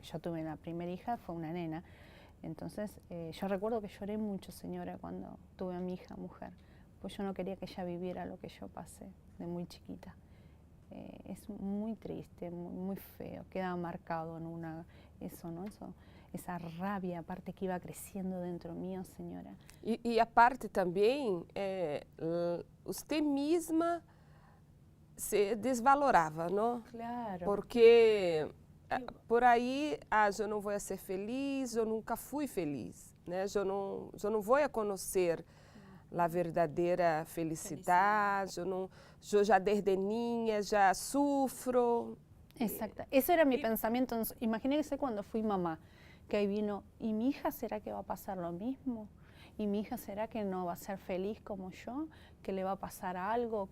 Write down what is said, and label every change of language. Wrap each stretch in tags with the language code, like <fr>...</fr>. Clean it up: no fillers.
<es>Yo tuve la primera hija, fue una nena. Entonces, yo recuerdo que lloré mucho, señora, cuando tuve a mi hija mujer, pues yo no quería que ella viviera lo que yo pasé de muy chiquita. Es muy triste, muy feo, queda marcado en eso, ¿no? Esa rabia, aparte que iba creciendo dentro mío, señora.</es> <pt>E a parte também, você mesma se desvalorava, não?</pt> <es>Claro.</es> <pt>Porque por aí, eu não vou ser feliz, eu nunca fui feliz, né? Eu não vou conhecer a verdadeira felicidade, eu já desde niña já sufro.</pt> <es>Exacto, eso era mi pensamiento. Imagínense cuando fui mamá, que ahí vino, ¿y mi hija será que va a pasar lo mismo? ¿Y mi hija será que no va a ser feliz como yo? ¿Que le va a pasar algo?</es>